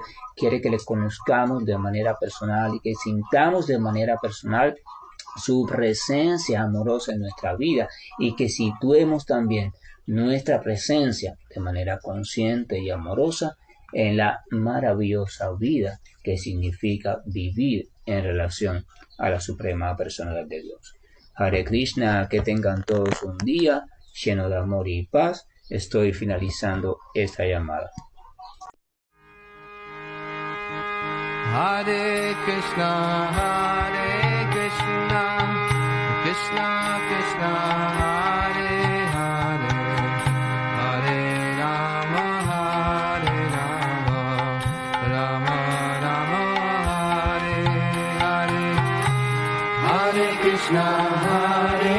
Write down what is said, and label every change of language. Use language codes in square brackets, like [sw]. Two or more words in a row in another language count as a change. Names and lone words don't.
[es] Quiere que le conozcamos de manera personal y que sintamos de manera personal su presencia amorosa en nuestra vida y que situemos también nuestra presencia de manera consciente y amorosa en la maravillosa vida que significa vivir en relación a la suprema personalidad de Dios. [sa] हरे कृष्ण, [es] que tengan todos un día lleno de amor y paz, estoy finalizando esta llamada. [sa] हरे कृष्ण कृष्ण कृष्ण हरे हरे हरे राम राम राम हरे हरे हरे कृष्ण,